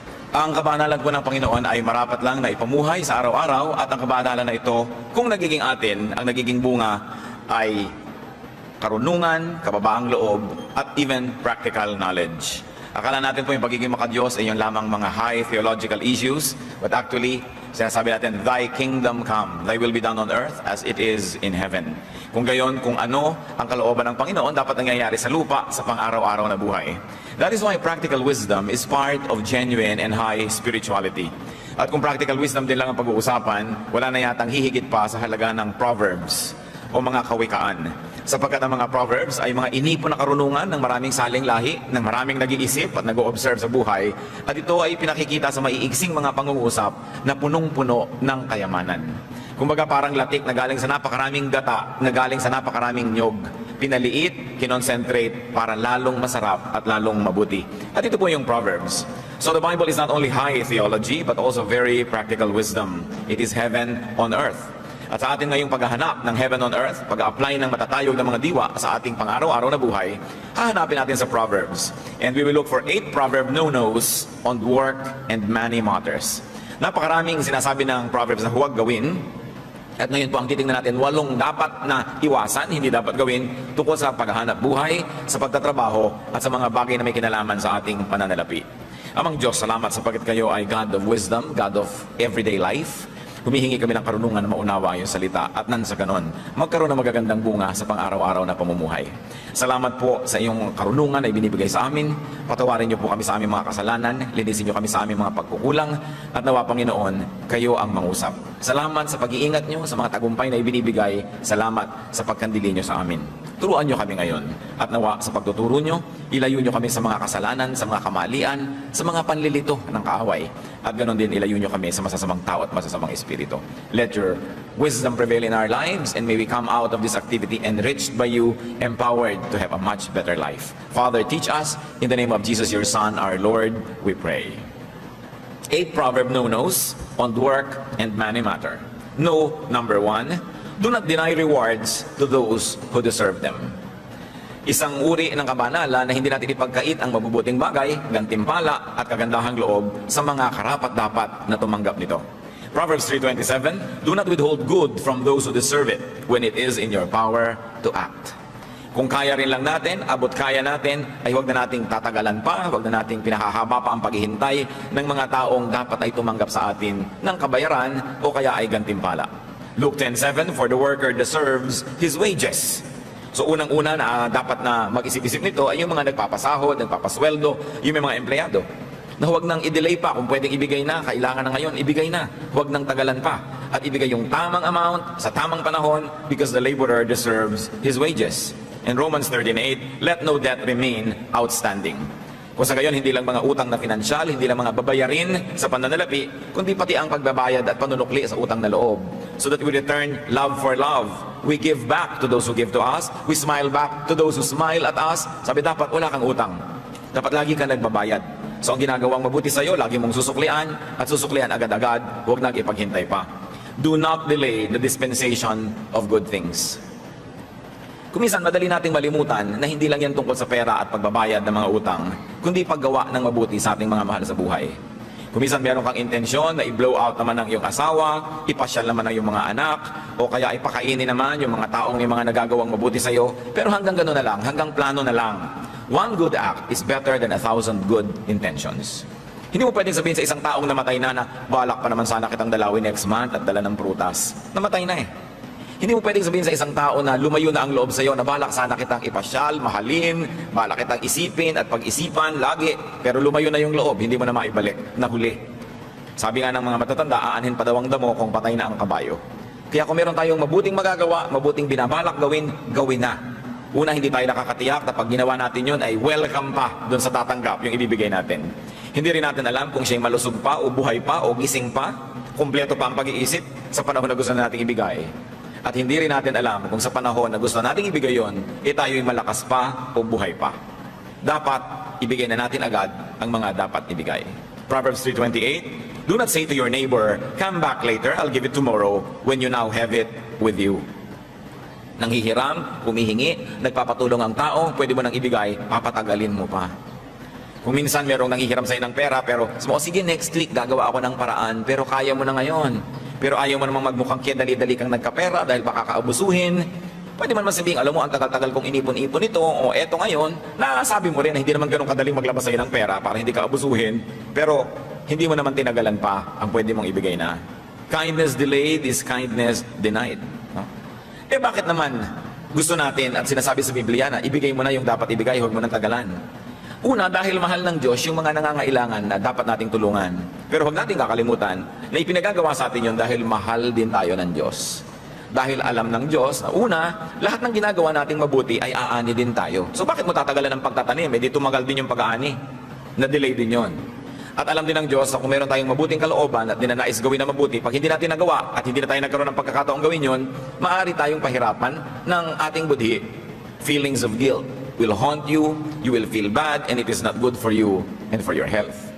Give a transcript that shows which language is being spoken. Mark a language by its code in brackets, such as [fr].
[tl] Ang kabanalan po ng Panginoon ay marapat lang na ipamuhay sa araw-araw, at ang kabanalan na ito, kung nagiging atin, ang nagiging bunga ay karunungan, kababaang loob, at [en] even practical knowledge. [tl] Akala natin po yung pagiging makadiyos ay yung lamang mga [en] high theological issues, but actually, [tl] sinasabi natin, [en] Thy kingdom come, Thy will be done on earth as it is in heaven. [tl] Kung gayon, kung ano ang kalooban ng Panginoon, dapat nangyayari sa lupa sa pang-araw-araw na buhay. [en] That is why practical wisdom is part of genuine and high spirituality. [tl] At kung practical wisdom din lang ang pag-uusapan, wala na yatang hihigit pa sa halaga ng Proverbs o mga kawikaan. Sapagkat ang mga Proverbs ay mga inipon na karunungan ng maraming saling lahi, ng maraming nag-iisip at nag-o-observe sa buhay. At ito ay pinakikita sa maiigsing mga pangungusap na punong-puno ng kayamanan. Kumbaga parang latik na galing sa napakaraming gata, na galing sa napakaraming nyog. Pinaliit, kinonsentrate para lalong masarap at lalong mabuti. At ito po yung Proverbs. [en] So the Bible is not only high theology but also very practical wisdom. It is heaven on earth. [tl] At sa atin ngayong paghahanap ng [en] heaven on earth, [tl] pag-a-apply ng matatayog ng mga diwa sa ating pang-araw-araw na buhay, hahanapin natin sa Proverbs. [en] And we will look for 8 proverb no-nos on work and money matters. [tl] Napakaraming sinasabi ng Proverbs na huwag gawin. At ngayon po ang titingnan natin 8 dapat na iwasan, hindi dapat gawin tungkol sa paghahanap buhay, sa pagtatrabaho at sa mga bagay na may kinalaman sa ating pananalapi. Amang Diyos, salamat sapagkat kayo ay [en] God of wisdom, God of everyday life. [tl] Humihingi kami ng karunungan na maunawa ang iyong salita at nang sa ganon, magkaroon ng magagandang bunga sa pang-araw-araw na pamumuhay. Salamat po sa iyong karunungan na ibinibigay sa amin. Patawarin niyo po kami sa aming mga kasalanan, linisin niyo kami sa aming mga pagkukulang, at nawa Panginoon, kayo ang mangusap. Salamat sa pag-iingat niyo sa mga tagumpay na ibinibigay. Salamat sa pagkandili niyo sa amin. Turuan niyo kami ngayon, at nawa sa pagtuturo niyo, ilayo niyo kami sa mga kasalanan, sa mga kamalian, sa mga panlilito ng kaaway. At ganon din ilayo niyo kami sa masasamang tao at masasamang espiritu. [en] Let your wisdom prevail in our lives, and may we come out of this activity enriched by you, empowered to have a much better life. Father, teach us. In the name of Jesus, your Son, our Lord, we pray. 8 proverb no-nos on work and money matter. No, number 1, do not deny rewards to those who deserve them. [tl] Isang uri ng kabanalan na hindi natin ipagkait ang mabubuting bagay, gantimpala at kagandahang loob sa mga karapat-dapat na tumanggap nito. [en] Proverbs 3:27, do not withhold good from those who deserve it when it is in your power to act. [tl] Kung kaya rin lang natin, abot kaya natin, ay huwag na nating tatagalan pa, huwag na nating pinahahaba pa ang paghihintay ng mga taong dapat ay tumanggap sa atin ng kabayaran o kaya ay gantimpala. [en] Luke 10:7, for the worker deserves his wages. [tl] So unang-una na dapat na mag-isip-isip nito ay yung mga nagpapasahod, nagpapasweldo, yung may mga empleyado. Na huwag nang i-delay pa, kung pwedeng ibigay na, kailangan na ngayon, ibigay na. Huwag nang tagalan pa. At ibigay yung tamang amount, sa tamang panahon, [en] because the laborer deserves his wages. In Romans 13:8, let no debt remain outstanding. [tl] Kung sa gayon, hindi lang mga utang na pinansyal, hindi lang mga babayarin sa pananalapi, kundi pati ang pagbabayad at panunukli sa utang na loob. [en] So that we return love for love. We give back to those who give to us. We smile back to those who smile at us. [tl] Sabi, dapat wala kang utang. Dapat lagi ka nagbabayad. So ang ginagawang mabuti sa iyo, lagi mong susuklian at susuklian agad-agad, huwag nang ipaghintay pa. [en] Do not delay the dispensation of good things. [tl] Kuminsan, madali nating malimutan na hindi lang yan tungkol sa pera at pagbabayad ng mga utang, kundi paggawa ng mabuti sa ating mga mahal sa buhay. Kuminsan, meron kang intensyon na i-blow out naman ng iyong asawa, ipasyal naman ng iyong mga anak, o kaya ipakainin naman yung mga taong may mga nagagawang mabuti sa iyo, pero hanggang gano'n na lang, hanggang plano na lang. [en] One good act is better than 1,000 good intentions. [tl] Hindi mo pwedeng sabihin sa isang taong namatay na balak pa naman sana kitang dalawin next month at dala ng prutas. Namatay na eh. Hindi mo pwedeng sabihin sa isang tao na lumayo na ang loob sa iyo na balak sana kitang ipasyal, mahalin, balak kitang isipin at pag-isipan lagi, pero lumayo na yung loob, hindi mo na maibalik, nahuli. Sabi nga ng mga matatanda, aanhin pa daw ang damo kung patay na ang kabayo. Kaya kung meron tayong mabuting magagawa, mabuting binabalak gawin, gawin na. Una, hindi tayo nakakatiyak na pag ginawa natin yun ay welcome pa doon sa tatanggap yung ibibigay natin. Hindi rin natin alam kung siya'y malusog pa o buhay pa o gising pa, kumpleto pa ang pag-iisip sa panahon na gusto na natin ibigay. At hindi rin natin alam kung sa panahon na gusto nating ibigay yon, tayo'y malakas pa o buhay pa. Dapat ibigay na natin agad ang mga dapat ibigay. Proverbs 3:28, do not say to your neighbor, come back later, I'll give it tomorrow, when you now have it with you. Nanghihiram, humihingi, nagpapatulong ang tao, pwede mo nang ibigay, papatagalin mo pa. Kung minsan merong nanghihiram sa'yo ng pera, pero sige, next week gagawa ako ng paraan, pero kaya mo na ngayon. Pero ayaw mo namang magmukhang kaya dali-dali kang nagkapera dahil baka kaabusuhin. Pwede man masabing, alam mo, ang tagal-tagal kong inipon-ipon ito, o eto ngayon, nasabi mo rin na hindi naman ganun kadaling maglabas sa'yo ng pera para hindi ka abusuhin, pero hindi mo naman tinagalan pa ang pwede mong ibigay na. [en] Kindness delayed is kindness denied. No? [tl] Bakit naman gusto natin at sinasabi sa Biblia na ibigay mo na yung dapat ibigay, huwag mo nang tagalan? Una, dahil mahal ng Diyos yung mga nangangailangan na dapat nating tulungan. Pero huwag nating kakalimutan na ipinagagawa sa atin yun dahil mahal din tayo ng Diyos. Dahil alam ng Diyos na una, lahat ng ginagawa nating mabuti ay aani din tayo. So bakit mo tatagalan ng pagtatanim? Di tumagal din yung pag-aani. Na-delay din yon. At alam din ng Diyos na kung meron tayong mabuting kalooban at dinanais gawin na mabuti, pag hindi natin nagawa at hindi na tayo nagkaroon ng pagkakataong gawin yon, maaari tayong pahirapan ng ating budhi. [en] Feelings of guilt will haunt you, you will feel bad, and it is not good for you and for your health.